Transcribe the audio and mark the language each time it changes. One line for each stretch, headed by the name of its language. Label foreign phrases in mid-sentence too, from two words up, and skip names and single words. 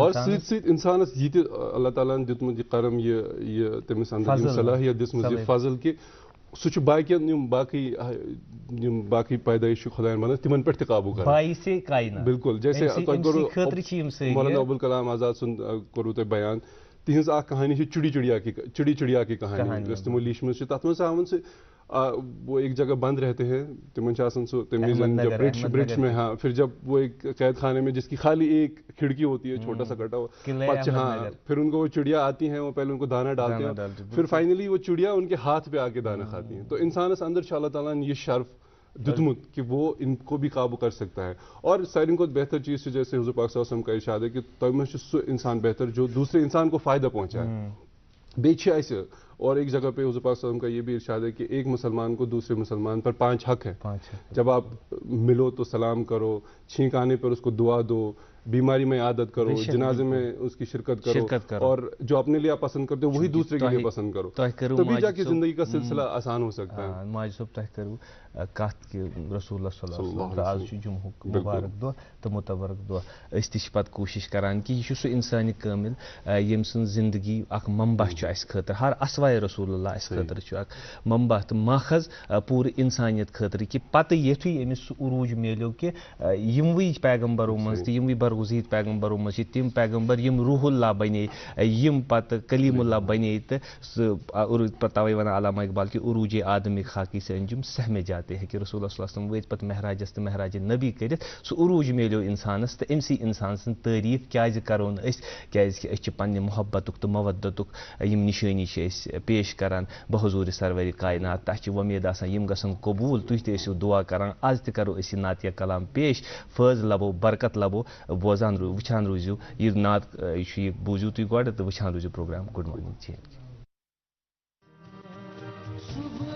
Kashmiri: اور سۭتۍ سۭتۍ انسانس یہِ تہِ اللہ تعالیٰ ہن دیُتمُت یہِ کرم یہِ تٔمِس انٛدر یہِ صلٲحیت دِژمٕژ یہِ فضل کہِ سُہ چھُ باقین یِم باقٕے پیدٲیش چھِ خۄدایَن بنٲومٕژ تِمن پٮ۪ٹھ تہِ قابوٗ کران. بالکل. جیسے تۄہہِ کوٚروٕ مولانا ابوالکلام آزاد سُنٛد کوٚروٕ تۄہہِ بیان, تِہنٛز اکھ کہانی چھِ
Urdu: چڑی چڑیا کی کہانی,
Kashmiri: یۄس تِمو لیٖچھمٕژ چھِ. تتھ منٛز چھِ ہاوان سُہ
Urdu: وہ ایک جگہ بند رہتے ہیں,
Kashmiri: تمن چھِ آسان سُہ تمہِ وِزِ
Urdu: برٹش میں, ہاں, پھر جب وہ ایک قید خانے میں جس کی خالی ایک کھڑکی ہوتی ہے, چھوٹا سا کٹا ہوا, پتہ ہاں پھر ان کو وہ چڑیا آتی ہیں, وہ پہلے ان کو دانا ڈالتے ہیں, پھر فائنلی وہ چڑیا ان کے ہاتھ پہ آ کے دانا کھاتی ہیں. تو
Kashmiri: انسانس اندر
Urdu: اللہ تعالیٰ نے یہ شرف
Kashmiri: دیُتمُت
Urdu: کہ وہ ان کو بھی قابو کر سکتا ہے.
Kashmiri: اور ساروی کھۄتہٕ بہتر چیز چھِ
Urdu: جیسے حضور پاک
Arabic: صلی اللہ علیہ وسلم
Urdu: کا ارشاد ہے کہ
Kashmiri: تۄہہِ منٛز چھُ سُہ انسان بہتر
Urdu: جو دوسرے انسان کو فائدہ پہنچائے.
Kashmiri: بیٚیہِ چھِ اَسہِ
Urdu: اور ایک جگہ پہ حضور پاک
Arabic: صلی اللہ علیہ وسلم
Urdu: کا یہ بھی ارشاد ہے کہ ایک مسلمان کو دوسرے مسلمان پر 5 حق ہے. جب آپ ملو تو سلام کرو, چھینک آنے پر اس کو دعا دو, بیماری میں عادت کرو, جنازے میں اس کی شرکت کرو, اور جو اپنے لیے آپ پسند کرتے ہو وہی دوسرے کے لیے پسند کرو, تبھی جا کے زندگی کا سلسلہ آسان ہو سکتا ہے.
Kashmiri: ماجد صٲب تۄہہِ کٔرٕو کتھ کہِ رسول اللہ
Arabic: صلی اللہ علیہ وسلم
Kashmiri: آز چھُ جمعہُک مُبارک دۄہ تہٕ مُتبرک دۄہ. أسۍ تہِ چھِ پتہٕ کوٗشش کران کہِ یہِ چھُ سُہ انسانہِ کٲمِل ییٚمہِ سٕنٛز زندگی اکھ منبع چھُ اسہِ خٲطرٕ, ہر اسوائے رسول اللہ اسہِ خٲطرٕ چھُ اکھ منبع تہٕ ماخذ پوٗرٕ انسانیت خٲطرٕ, کہِ پتہٕ یِتھُے أمِس سُہ عروٗج میلیو کہِ یِموٕے پیغمبرو منٛز تہٕ یِموٕے برگزیٖد پیغمبرو منٛز چھِ تِم پیغمبر یِم روح اللہ بنے, یِم پتہٕ کلیم اللہ بنے, تہٕ سُہ توے ونان علامہ اقبال کہِ
Urdu: عروٗجِ آدمِ خاکی سے انجم سہمے جاتے ہیں,
Kashmiri: کہ رسول اللہ
Arabic: صلی اللہ علیہ وسلم
Kashmiri: وٲتۍ پتہٕ مہراجس تہٕ مہراج نبی کٔرِتھ سُہ عروٗج میلیو انسانس, تہٕ أمسٕے انسان سٕنٛز تعریٖف کیازِ کرو نہٕ أسۍ, کیازِ کہِ أسۍ چھِ پننہِ محبتُک تہٕ مودتُک یِم نِشٲنی چھِ أسۍ پیش کران بحضوٗرِ سرورِ کاینات. تہٕ اَسہِ چھِ وۄمید آسان یِم گژھن قبوٗل, تُہۍ تہِ ٲسِو دعا کران. آز تہِ کرو أسۍ یہِ نعتیہ کلام پیش, فٲض لبو برکت لبو, بوزان وٕچھان روٗزِو یہِ نعت, یہِ چھُ یہِ بوٗزِو تُہۍ گۄڈٕ تہٕ وٕچھان روٗزِو پروگرام گُڈ مارنِنٛگ.